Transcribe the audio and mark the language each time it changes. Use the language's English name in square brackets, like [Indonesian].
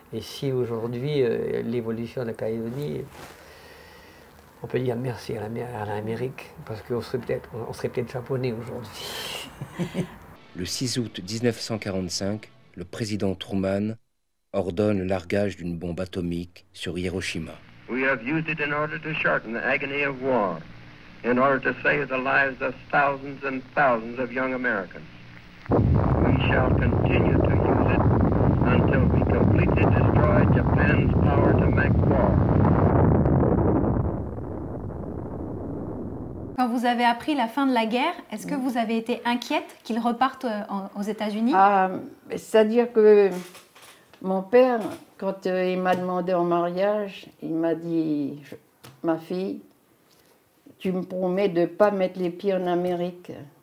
[French] Et si aujourd'hui, l'évolution de la Calédonie, on peut dire merci à l'Amérique, parce qu'on serait peut-être japonais aujourd'hui. Le 6 août 1945, le président Truman ordonne le largage d'une bombe atomique sur Hiroshima. [English] We have used it in order to shorten the agony of war, in order to save the lives of thousands and thousands of young Americans. We shall continue to use it until we completely destroy Japan's power to make war. [French] Quand vous avez appris la fin de la guerre, est-ce que vous avez été inquiète qu'ils repartent aux États-Unis? C'est-à-dire que mon père, quand il m'a demandé en mariage, il m'a dit, ma fille, tu me promets de ne pas mettre les pieds en Amérique.